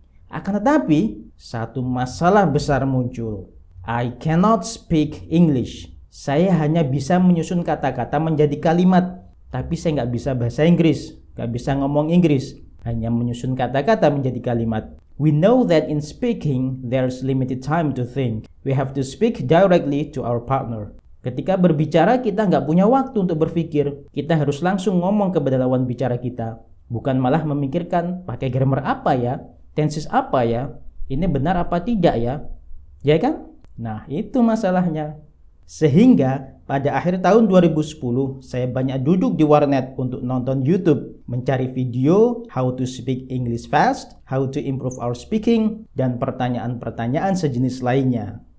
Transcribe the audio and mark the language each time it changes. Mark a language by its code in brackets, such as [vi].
[id] Akan tetapi, satu masalah besar muncul. [en] I cannot speak English. [id] Saya hanya bisa menyusun kata-kata menjadi kalimat. Tapi saya nggak bisa bahasa Inggris, nggak bisa ngomong Inggris, hanya menyusun kata-kata menjadi kalimat. [en] We know that in speaking, there's limited time to think. We have to speak directly to our partner. [id] Ketika berbicara, kita nggak punya waktu untuk berpikir. Kita harus langsung ngomong kepada lawan bicara kita. Bukan malah memikirkan, pakai grammar apa ya? Tenses apa ya? Ini benar apa tidak ya? Ya kan? Nah, itu masalahnya. Sehingga pada akhir tahun 2010, saya banyak duduk di warnet untuk nonton YouTube, mencari video [en] how to speak English fast, how to improve our speaking, [id] dan pertanyaan-pertanyaan sejenis lainnya.